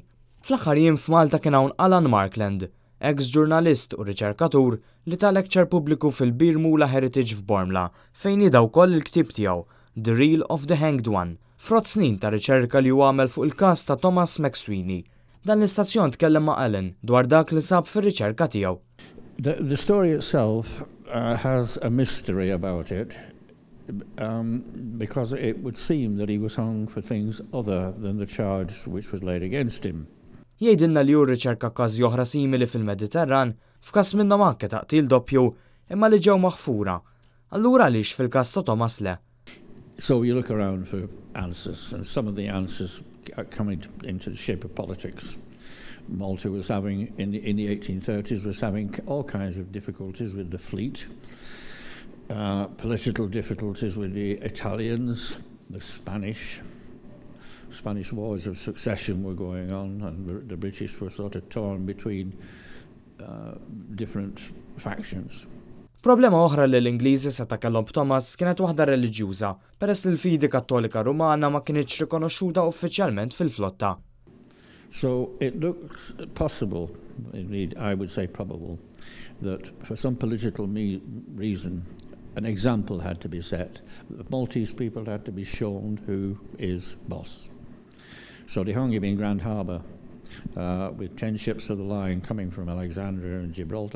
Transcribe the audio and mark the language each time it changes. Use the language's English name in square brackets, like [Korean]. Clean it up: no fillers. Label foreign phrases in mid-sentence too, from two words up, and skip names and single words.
[Maltese] Fl-aħħar jiem f'Malta kien hawn Alan Markland, ex-ġurnalist u riċerkatur li ta' lecture pubbliku fil-Birmula Heritage f'Bormla fejn jida wkoll il-ktieb tiegħu The Reel of the Hanged One, frott snin ta' riċerka li huwa għamel fuq il-każ ta' McSweeney. Dan l-istazzjon tkellem ma' Allen dwar dak li sab fir-riċerka tiegħu. [English] The story itself has a mystery about it because it would seem that he was hung for things other than the charge which was laid against him. [Maltese] Jgħidilna li hu rriċerka każi oħra simili fil-Mediterran f'każ minnhom anke taqtil doppju imma li ġew maħfura. Allura għaliex fil-każ ta' Thomas le? [English] So you look around for answers, and some of the answers are coming into the shape of politics. Malta was having, in the 1830s, was having all kinds of difficulties with the fleet, political difficulties with the Italians, the Spanish wars of succession were going on, and the British were sort of torn between different factions. [Maltese] Problema oħra li l-Ingliżi seta' kellhom b'Thomas kienet waħda reliġjuża, peress li l-fidi Kattolika Rumana ma kienitx rikonoxxuta uffiċjalment fil-flotta. [English] So it looks possible, indeed I would say probable, that for some political reason an example had to be set. The Maltese people had to be shown who is boss. So they hung him in Grand Harbour with 10 ships of the line coming from Alexandria and Gibraltar.